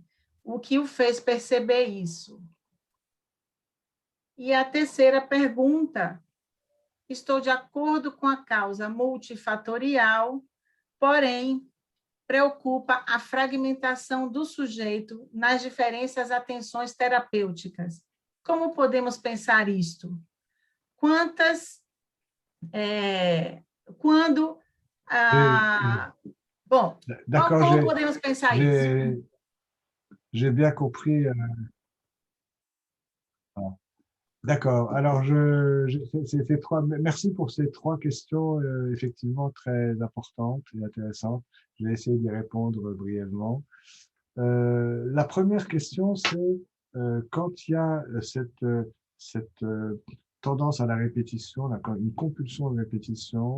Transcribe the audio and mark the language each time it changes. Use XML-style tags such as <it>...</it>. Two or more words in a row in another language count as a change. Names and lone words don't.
<pt>O que o fez perceber isso? E a terceira pergunta, estou de acordo com a causa multifatorial, porém, preocupa a fragmentação do sujeito nas diferentes atenções terapêuticas. Como podemos pensar isto? Bom, como podemos pensar isso?</pt> <fr>J'ai bien compris. D'accord. Alors, merci pour ces 3 questions effectivement très importantes et intéressantes. Je vais essayer d'y répondre brièvement. La première question, c'est quand il y a cette tendance à la répétition, une compulsion de répétition,</fr>